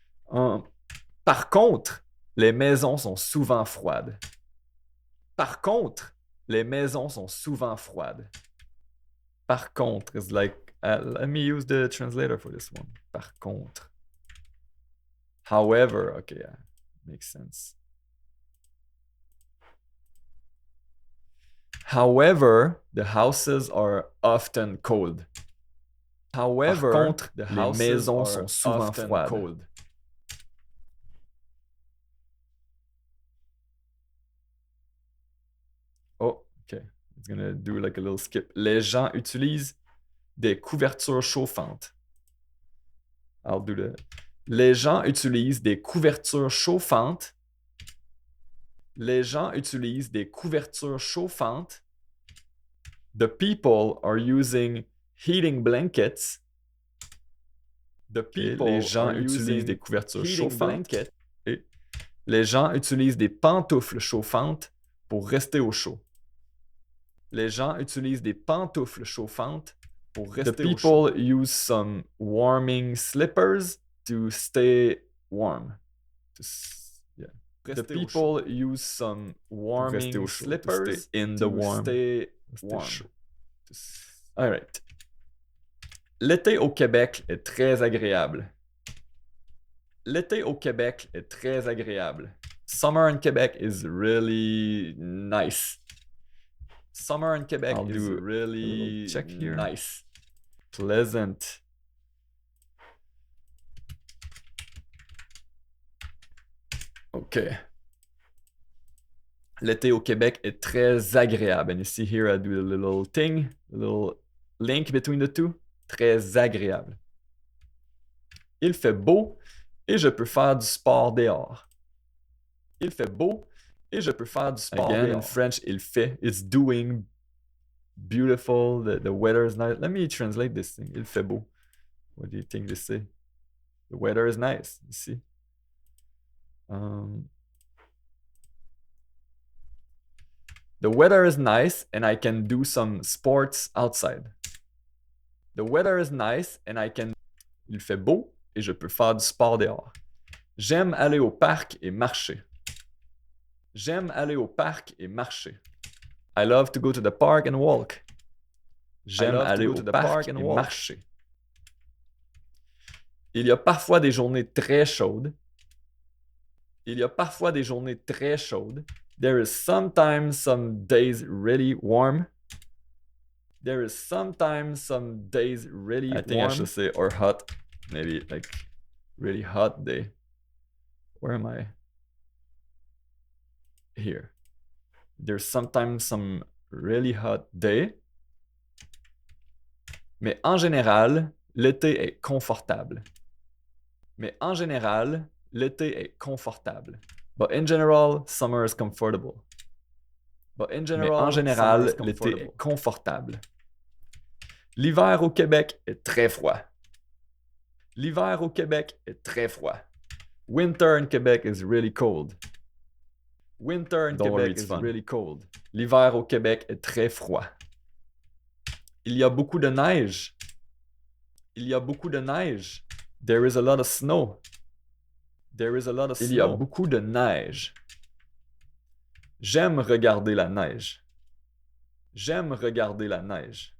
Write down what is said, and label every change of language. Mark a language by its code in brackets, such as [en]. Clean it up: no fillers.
[fr] Par contre, les maisons sont souvent froides. Par contre, Les maisons sont souvent froides. Par contre, [en] it's like, let me use the translator for this one. Par contre. However, okay, yeah, makes sense. However, the houses are often cold. However, [fr] par contre, les maisons sont souvent froides. [en] Cold. Oh, okay. It's gonna do like a little skip. [fr] Les gens utilisent des couvertures chauffantes. [en] I'll do the... [fr] Les gens utilisent des couvertures chauffantes. Les gens utilisent des couvertures chauffantes. [en] The people are using heating blankets. The people [fr] les gens utilisent des couvertures chauffantes. Et les gens utilisent des pantoufles chauffantes pour rester au chaud. Les gens utilisent des pantoufles chauffantes pour rester au chaud. [en] The people use some warming slippers to stay warm. Yeah. The people use some warming slippers in the warm. Stay warm. All right. [fr] L'été au Québec est très agréable. L'été au Québec est très agréable. [en] Summer in Quebec is really nice. Summer in Quebec is really check here. Nice. Pleasant. OK. [fr] L'été au Québec est très agréable. [en] And you see here I do a little thing, a little link between the two. [fr] Très agréable. Il fait beau et je peux faire du sport dehors. Il fait beau et je peux faire du sport dehors. [en] Again, in French, il fait, it's doing, beautiful, the weather is nice. Let me translate this thing. [fr] Il fait beau. [en] What do you think they say? The weather is nice, you see? The weather is nice and I can do some sports outside. The weather is nice and I can... [fr] Il fait beau et je peux faire du sport dehors. J'aime aller au parc et marcher. J'aime aller au parc et marcher. [en] I love to go to the park and walk. [fr] J'aime aller au parc et marcher. Il y a parfois des journées très chaudes. Il y a parfois des journées très chaudes. [en] There is sometimes some days really warm. There is sometimes some days really warm. I think I should say or hot. Maybe like really hot day. Where am I? Here. There's sometimes some really hot day. [fr] Mais en général, l'été est confortable. Mais en général, l'été est confortable. [en] But in general, summer is comfortable. But in general, [fr] mais en général, l'été est confortable. L'hiver au Québec est très froid. L'hiver au Québec est très froid. [en] Winter in Quebec is really cold. Winter in Quebec is really cold. [fr] L'hiver au Québec est très froid. Il y a beaucoup de neige. Il y a beaucoup de neige. [en] There is a lot of snow. There is a lot of snow. [fr] Il y a beaucoup de neige. J'aime regarder la neige. J'aime regarder la neige.